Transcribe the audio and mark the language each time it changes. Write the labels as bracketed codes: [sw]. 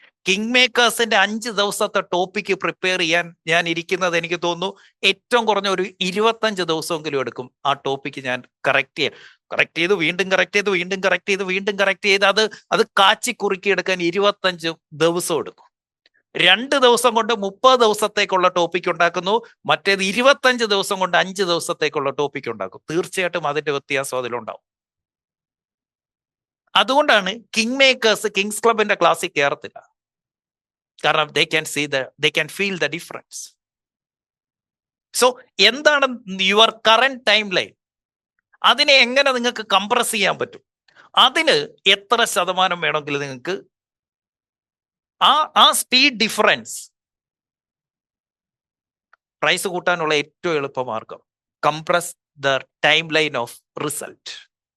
[ml] King മേക്കേഴ്സിന്റെ 5 ദിവസത്തെ topic prepare ചെയ്യാൻ ഞാൻ ഇരിക്കുന്നത് എനിക്ക് തോന്നുന്നു ഏറ്റവും കുറഞ്ഞ ഒരു 25 ദിവസമെങ്കിലും എടുക്കും ആ ടോപ്പിക്ക് ഞാൻ കറക്റ്റ് ചെയ്ത് വീണ്ടും കറക്റ്റ് ചെയ്ത് വീണ്ടും കറക്റ്റ് ചെയ്ത് വീണ്ടും കറക്റ്റ് ചെയ്ത് അത് കാച്ചി കുറുക്കി എടുക്കാൻ 25 ദിവസം എടുക്കും. 2 ദിവസം കൊണ്ട് 30 ദിവസത്തേക്കുള്ള ടോപ്പിക് ഉണ്ടാക്കുന്നു, മറ്റേത് 25 ദിവസം കൊണ്ട് 5 ദിവസത്തേക്കുള്ള ടോപ്പിക് ഉണ്ടാക്കും. തീർച്ചയായിട്ടും അതിന്റെ വ്യത്യാസം അതിലുണ്ടാവും. അതുകൊണ്ടാണ് കിങ് മേക്കേഴ്സ് കിങ്സ് ക്ലബിന്റെ ക്ലാസ്സിൽ കയറത്തില്ല. കാരണം [en] they can feel the difference. So എന്താണ് your current timeline? [ml] അതിനെ എങ്ങനെ നിങ്ങൾക്ക് കംപ്രസ് ചെയ്യാൻ പറ്റും? അതിന് എത്ര ശതമാനം വേണമെങ്കിൽ നിങ്ങൾക്ക് ആ സ്പീഡ് ഡിഫറൻസ് പ്രൈസ് കൂട്ടാനുള്ള ഏറ്റവും എളുപ്പ മാർഗം [en] Compress the timeline of result.